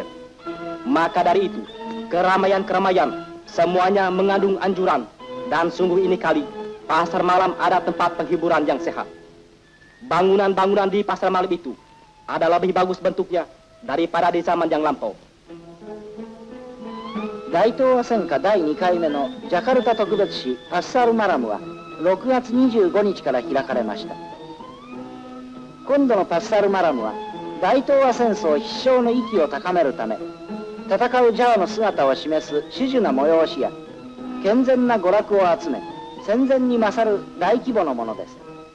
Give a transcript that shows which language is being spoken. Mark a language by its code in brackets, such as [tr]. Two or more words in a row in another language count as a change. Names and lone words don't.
[id] Maka dari itu, keramaian-keramaian semuanya mengandung anjuran, dan sungguh ini kali pasar malam ada tempat penghiburan yang sehat. Bangunan-bangunan di pasar malam itu ada lebih bagus bentuknya daripada di zaman yang lampau. [ja] 大東亜戦火第2回目のジャカルタ特別市 [id] pasar malam [ja] は6月25日から開かれました。今度の [id] pasar malam [ja] は大東亜戦争必勝の意気を高めるため、戦うジャワの姿を示す種々な催しや健全な娯楽を集め、戦前に勝る大規模のものです。